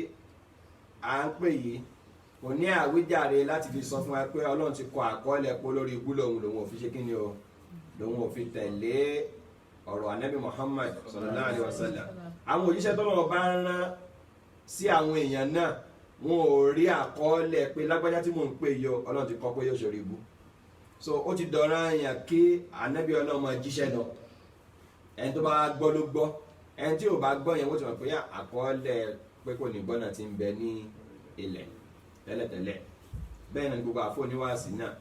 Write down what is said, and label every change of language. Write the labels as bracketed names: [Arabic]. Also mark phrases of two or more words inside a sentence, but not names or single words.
[Yoruba] à ń pè yìí kò ní àwíjàre láti fi sọ fún wa pé Ọlọ́run ti kọ àkọọ́lẹ̀ pé lórí ikú lòun ò fi ṣe kí ni o lòun ò fi tẹ̀lé ọ̀rọ̀ Ànábì Muhammad [Arabic] sallallahu alaihi wasallam [Yoruba] àwọn òjíṣẹ́ tọ́lọ́run bá ń rán sí àwọn èèyàn náà wọn ò rí àkọọ́lẹ̀ pé lágbájá tí mò ń pè yọ Ọlọ́run ti kọ pé yóò ṣorí ibú so ó ti dọ̀ràn èèyàn kí Ànábì Ọlọ́run máa jíṣẹ́ lọ ẹni tó bá gbọ́ ló gbọ́ ẹni tí ò bá gbọ́ yẹn wọ́n ti mọ̀ pé àkọọ́lẹ̀ pé kò ní gbọ́ náà ti ń bẹ ní ilẹ̀ tẹ́lẹ̀tẹ́lẹ̀ bẹ́ẹ̀ náà ni gbogbo àfọ oníwàásí náà bí